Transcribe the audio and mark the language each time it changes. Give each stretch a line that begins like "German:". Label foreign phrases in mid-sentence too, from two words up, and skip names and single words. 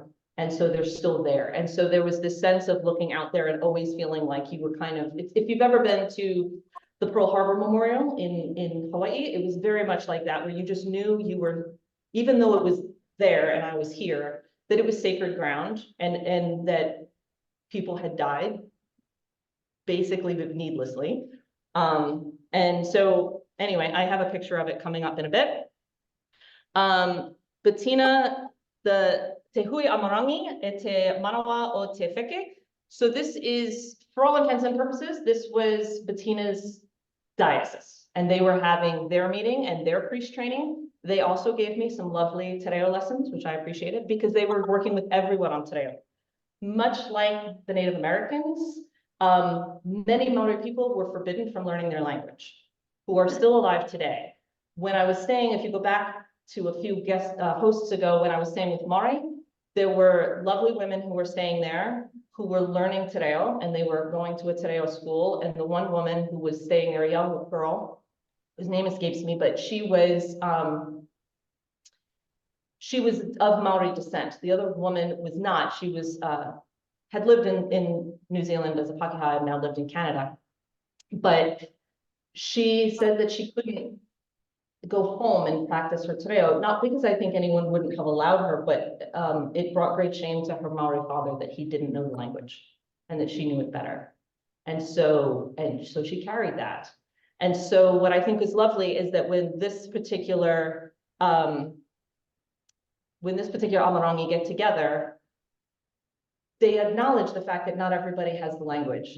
English: And so they're still there. And so there was this sense of looking out there and always feeling like you were kind of, if you've ever been to the Pearl Harbor Memorial in Hawaii, it was very much like that, where you just knew you were, even though it was there and I was here, that it was sacred ground and that people had died basically needlessly. And so anyway, I have a picture of it coming up in a bit.
Māori: Bettina, the Te hui amarangi e te manawa o te wheke.
English: So this is, for all intents and purposes, this was Bettina's diocese, and they were having their meeting and their priest training. They also gave me some lovely
Māori: te reo
English: lessons, which I appreciated, because they were working with everyone on
Māori: te reo.
English: Much like the Native Americans, many Māori people were forbidden from learning their language, who are still alive today. When I was staying, if you go back to a few guest hosts ago, when I was staying with Māori, there were lovely women who were staying there who were learning
Māori: te reo,
English: and they were going to a
Māori: te reo
English: school. And the one woman who was staying there, a young girl, whose name escapes me, but she was of Māori descent. The other woman was not. She was had lived in New Zealand as a Pakeha and now lived in Canada. But she said that she couldn't go home and practice her
Māori: te reo,
English: not because I think anyone wouldn't have allowed her, but it brought great shame to her Māori father that he didn't know the language and that she knew it better. And so she carried that. And so what I think is lovely is that when this particular Amarangi get together, they acknowledge the fact that not everybody has the language.